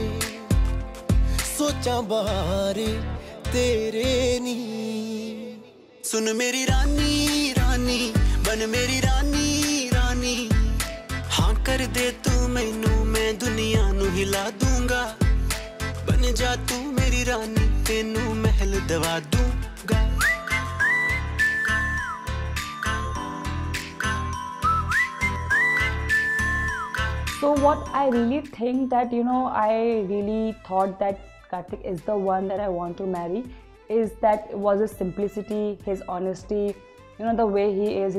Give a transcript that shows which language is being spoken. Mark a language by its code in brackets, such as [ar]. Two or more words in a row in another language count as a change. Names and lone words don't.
[pa] ਸੋਚਾਂ ਬਾਰੇ ਤੇਰੇ ਨੀ ਸੁਣ ਮੇਰੀ ਰਾਣੀ ਰਾਣੀ ਬਣ ਮੇਰੀ ਰਾਣੀ ਰਾਣੀ ਹਾਂ ਕਰ ਦੇ ਤੂੰ ਮੈਨੂੰ ਮੈਂ ਦੁਨੀਆ ਨੂੰ ਹਿਲਾ ਦੂੰਗਾ ਬਣ ਜਾ ਤੂੰ ਮੇਰੀ ਰਾਣੀ ਤੈਨੂੰ ਮਹਿਲ ਦਵਾ ਦੂੰਗਾ. [en] So what I really think that, I really thought that Karthik is the one that I want to marry is that it was his simplicity, his honesty, the way he is.